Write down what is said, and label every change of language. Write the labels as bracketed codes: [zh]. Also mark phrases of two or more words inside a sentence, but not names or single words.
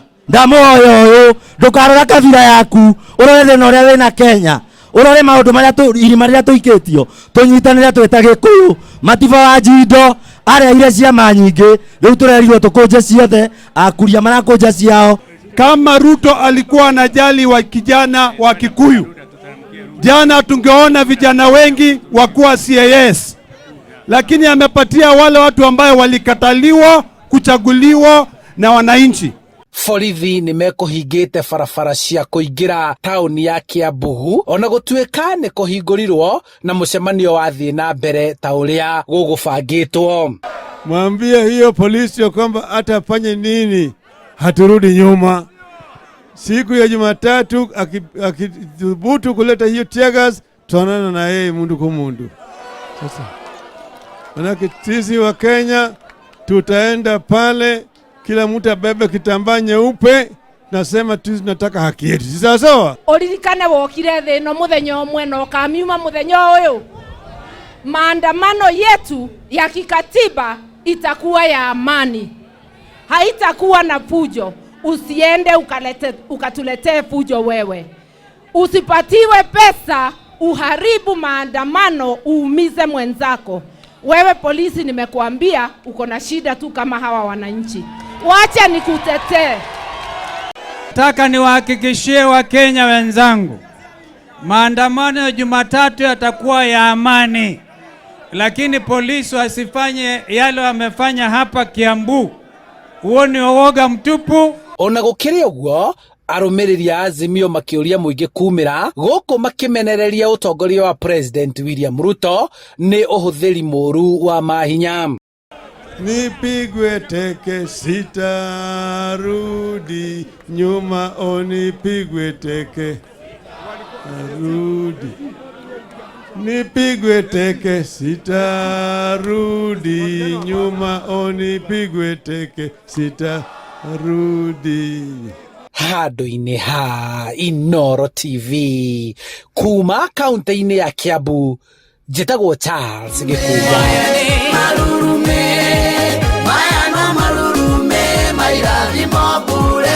[ki] Ndamoyo ũyũ ndũkarora kabira yaku, ũrore thĩna ũrĩa wĩna Kenya, ũrore maũndũ marĩa irima rĩrĩa tũikĩtio, tũnyitanĩre twĩta Gĩkũyũ, Matiba wa Njindo areire ciama nyingĩ, rĩu tũrerirwo tũkũnje ciothe, akuria marakũnja ciao. [sw] Kama Ruto alikuwa anajali wa kijana wa Kikuyu, jana tungeona vijana wengi wakuwa CAS, lakini amepatia wale watu ambaye walikataliwa kuchaguliwa na wananchi. [ki] Borithi nĩ mekũhingĩte barabara cia kũingĩra taũni ya Kiambu ona gũtuĩka nĩ kũhingũrirwo na mũcemanio wa thiĩ na mbere ta ũrĩa gũgũbangĩtwo. [sw] Mwambie hiyo polisi ya kwamba atafanye nini, haturudi nyuma. Siku ya Jumatatu akithubutu kuleta hiyo teargas, tuonana na yeye mundu kwa mundu. Sasa manake sisi wa Kenya tutaenda pale, kila mtu abebe kitambaa nyeupe, nasema tunataka haki yetu. Si sawa sawa? [ki] Uririkane wokire thĩ no mũthenya ũmwe no kamiuma mũthenya ũyũ. [sw] Maandamano yetu ya kikatiba itakuwa ya amani, haitakuwa na fujo. Usiende ukatuletee fujo wewe. Usipatiwe pesa uharibu maandamano uumize mwenzako. Wewe polisi, nimekuambia uko na shida tu kama hawa wananchi. Wacha nikutetee. Nataka niwahakikishie Wakenya wenzangu, maandamano ya Jumatatu yatakuwa ya amani, lakini polisi wasifanye yale wamefanya hapa Kiambu. Huo ni uoga mtupu. [ki] Ona gũkĩrĩ ũguo, arũmĩrĩri a Azimio makĩũria mũingĩ kumĩra gũkũ makĩmenereria ũtongoria wa President William Ruto nĩ ũhũthĩri mũru wa mahinya. [sw] Nipigwe teke sitarudi nyuma, nipigwe teke rudi, nipigwe teke sitarudi nyuma, nipigwe teke sitarudi. [ki] Handũ-inĩ ha Inooro TV kuma kaunti-inĩ ya Kiambu, njĩtagwo Charles Gĩkũnga. mobu